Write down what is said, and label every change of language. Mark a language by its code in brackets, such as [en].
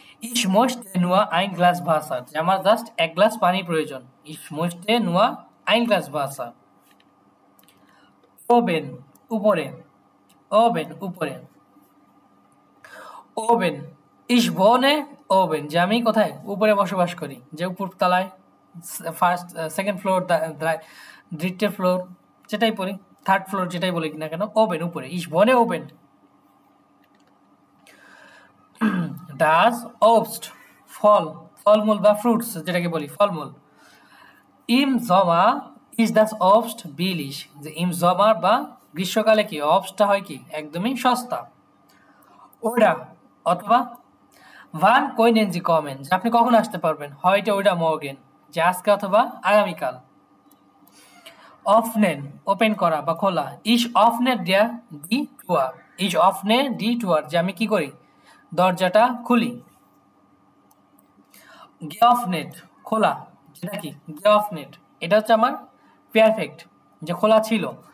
[de] Ich möchte nur ein Glas Wasser, [bn] যে আমার just এক গ্লাস পানি প্রয়োজন। [de] Ich möchte nur ein Glas Wasser. Oben, উপরে। Oben, উপরে। Oben, ich wohne oben, [bn] যে আমি কোথায় উপরে বসবাস করি, যে উপরতলায়, ফার্স্ট সেকেন্ড ফ্লোর, দ্বিতীয় ফ্লোর, যেটাই বলি, থার্ড ফ্লোর যেটাই বলি না কেন, ওবেন উপরে। [de] ich wohne oben. [bn] Das Obst, ফল, ফলমূল বা ফ্রুটস যেটাকে বলি ফলমূল। [de] Im Sommer ist das Obst billig, [bn] যে im Sommer বা গ্রীষ্মকালে কি অবস্টটা হয় কি একদমই সস্তা। ওরা অথবা [de] wann können Sie kommen, [bn] যে আপনি কখন আসতে পারবেন, [de] heute oder morgen, [bn] যে আজকে অথবা আগামীকাল। öffnen, ওপেন করা বা খোলা। [de] ich öffne die Tür, ich öffne die Tür, [bn] যে আমি কি করি দরজাটা খুলি। geöffnet, খোলা, যেটা কি geöffnet, এটা হচ্ছে আমার পারফেক্ট, যে খোলা ছিল।